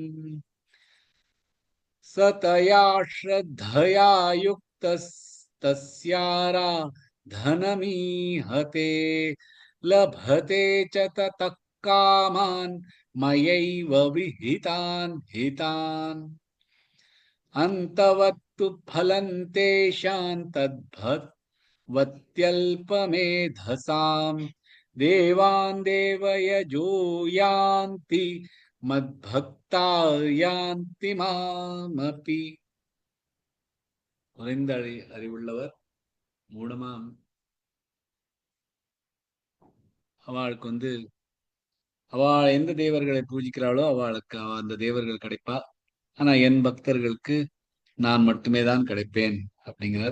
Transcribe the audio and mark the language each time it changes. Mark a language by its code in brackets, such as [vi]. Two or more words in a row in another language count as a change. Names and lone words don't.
[sa] सतया श्रद्धया युक्तस्तस्याराधनमीहते लभते च ततः कामान् मयैव विहितान् हितान् अन्तवत्तु फलं तेषां तद्भवत्यल्पमेधसाम् देवान् देवयजो यान्ति मद्भक्ता यान्ति மாமபி. [ta] குறைந்த அறிவுள்ளவர் மூடமாம் அவளுக்கு அவள் எந்த தேவர்களை பூஜிக்கிறாளோ அவளுக்கு அந்த தேவர்கள் கிடைப்பா. ஆனா என் பக்தர்களுக்கு நான் மட்டுமே தான் கிடைப்பேன் அப்படிங்கிறார்.